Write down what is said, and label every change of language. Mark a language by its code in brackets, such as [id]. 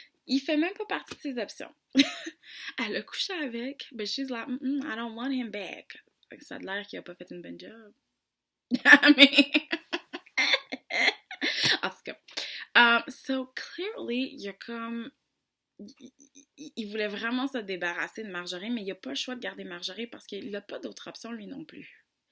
[fr] Il fait même pas partie de ses options. Elle a couché avec, [en] but she's like, I don't want him back. [fr] Ça a l'air qu'il a pas fait une bonne job. Mais... en tout cas. [en] So, clearly, [fr] il y a comme... Il voulait vraiment se débarrasser de Marjorie, mais il n'a pas le choix de garder Marjorie parce qu'il n'a pas d'autre option, lui non plus.